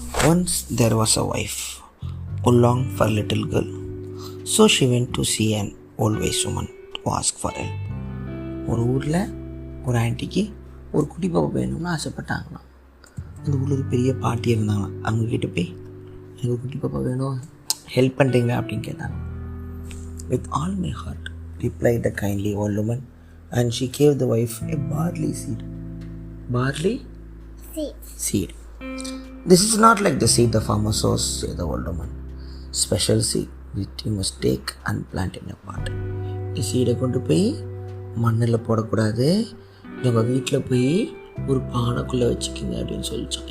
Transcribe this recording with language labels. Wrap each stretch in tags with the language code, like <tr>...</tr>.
<en>Once there was a wife who longed for a little girl. So she went to see an old wise woman to ask for help.</en> <ta>ஒரு ஊரில் ஒரு ஆண்டிக்கு ஒரு குட்டி பாப்பா வேணும்னு ஆசைப்பட்டாங்களாம். அந்த ஊரில் ஒரு பெரிய பாட்டி இருந்தாங்களாம். அவங்கக்கிட்ட போய் எனக்கு குட்டி பாப்பா வேணும், ஹெல்ப் பண்ணுறீங்க அப்படின்னு கேட்டாங்க.</ta> <en>With all my heart, replied the kindly old woman, and she gave the wife a barley seed. Barley seed. This is not like the seed the farmer sows, said the old woman. Special seed which you must take and plant in a pot.</en> <ta>இந்த சீடை கொண்டு போய் மண்ணில் போடக்கூடாது, உங்கள் வீட்டில் போய் ஒரு பானைக்குள்ளே வச்சுக்கிங்க அப்படின்னு சொல்லிச்சோம்.</ta>